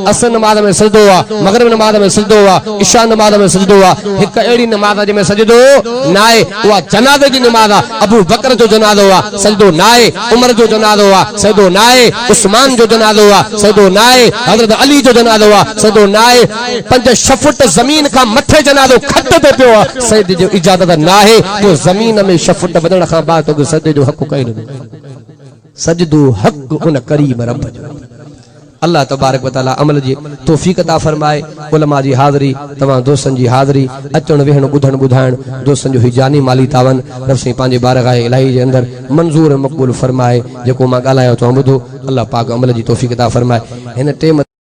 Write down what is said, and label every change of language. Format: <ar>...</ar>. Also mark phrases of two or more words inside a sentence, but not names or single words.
<sd>असर नमाज़ में सजदो आहे मगरिब नमाज़ में सजदो आहे इशा नमाज़ में सजदो आहे हिकु अहिड़ी नमाज़ आहे जंहिंमें सजदो न आहे उहा जनाज़े जी नमाज़ आहे अबू बकर जो जनाज़ो आहे सजदो न आहे उमर जो जनाज़ो आहे सजदो न आहे उस्मान जो जनाज़ो आहे सजदो न आहे हज़रत अली जो जनाज़ो आहे सजदो न आहे 5-6 फुट ज़मीन खां मथे जनाज़ो खट ते पियो आहे सजदे जो इजाज़त न आहे तो जमीन में 6 फुट वधण खां बाद तो सजदे जो हक़ कई न सजदो हक़ उन करीम रब जो</sd> <ar>الله تبارك وتعالى</ar> <sd>अमल जी तौफीक अता फरमाए उलमा जी हाज़री तमाम दोस्तन जी हाज़री अचण वेहण ॿुधण ॿुधाइण दोस्तन जो ही जानी माली तावन रब साईं पंहिंजे बारगाह इलाही जे अंदर मंज़ूर मक़बूल फरमाए जेको मां ॻाल्हायो तो ॿुधो अल्लाह पाक अमल जी तौफीक अता फरमाए हिन टेम</sd>